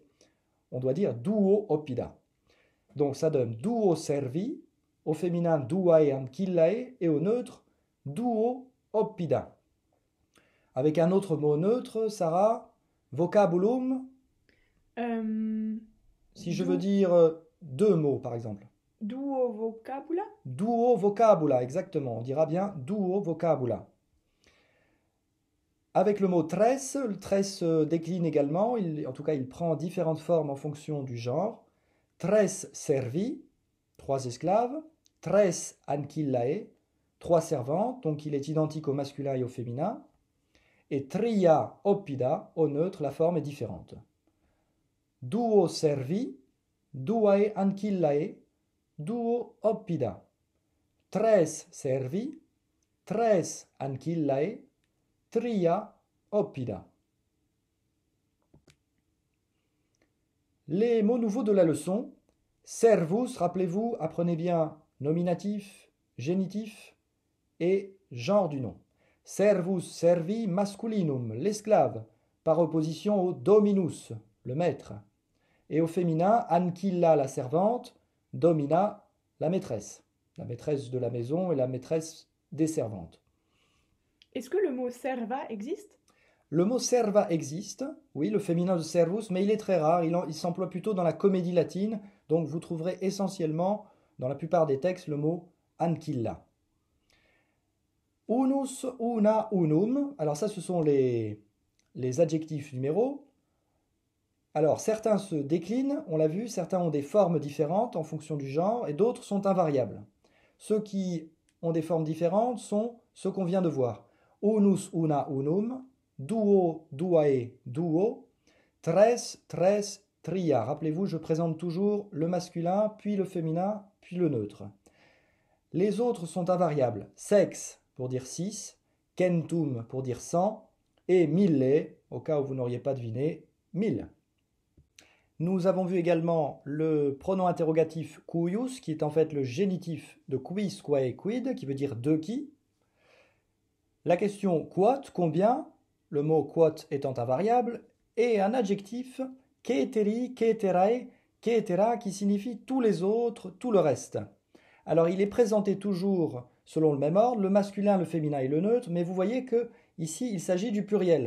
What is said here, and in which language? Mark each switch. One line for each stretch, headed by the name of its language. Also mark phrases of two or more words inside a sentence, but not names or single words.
French: On doit dire
Latin: duo oppida.
French: Donc ça donne
Latin: duo servi,
French: au féminin
Latin: duae ancillae
French: et au neutre
Latin: duo oppida.
French: Avec un autre mot neutre, Sarah, vocabulum. Si je veux dire deux mots, par exemple.
Latin: Duo vocabula. Duo vocabula,
French: exactement. On dira bien
Latin: duo vocabula.
French: Avec le mot tres, le tres se décline également. En tout cas, il prend différentes formes en fonction du genre.
Latin: Tres servi, 3 esclaves. Tres ancillae, 3 servantes.
French: Donc il est identique au masculin et au féminin.
Latin: Et tria oppida,
French: au neutre, la forme est différente.
Latin: Duo servi, duae ancillae, duo oppida. Tres servi, tres ancillae, tria oppida.
French: Les mots nouveaux de la leçon. Servus, rappelez-vous, apprenez bien nominatif, génitif et genre du nom.
Latin: Servus servi masculinum,
French: l'esclave, par opposition au dominus, le maître. Et au féminin, ancilla, la servante, domina, la maîtresse de la maison et la maîtresse des servantes. Est-ce que le mot serva existe? Le mot serva existe, oui, le féminin de servus, mais il est très rare, il s'emploie plutôt dans la comédie latine, donc vous trouverez essentiellement, dans la plupart des textes, le mot ancilla. Unus, una, unum, alors ça ce sont les adjectifs numéros. Alors certains se déclinent, on l'a vu, certains ont des formes différentes en fonction du genre, et d'autres sont invariables. Ceux qui ont des formes différentes sont ceux qu'on vient de voir.
Latin: Unus, una, unum, duo, duae, duo, tres, tres, tria.
French: Rappelez-vous, je présente toujours le masculin, puis le féminin, puis le neutre. Les autres sont invariables. Sex pour dire 6, centum pour dire 100, et mille, au cas où vous n'auriez pas deviné, 1000. Nous avons vu également le pronom interrogatif cuius, qui est en fait le génitif de
Latin: quis, quae, quid,
French: qui veut dire de qui. La question quot, combien, le mot quot étant invariable, et un adjectif
Latin: caeteri, caeterae, caetera,
French: qui signifie tous les autres, tout le reste. Alors il est présenté toujours selon le même ordre, le masculin, le féminin et le neutre, mais vous voyez que ici il s'agit du pluriel.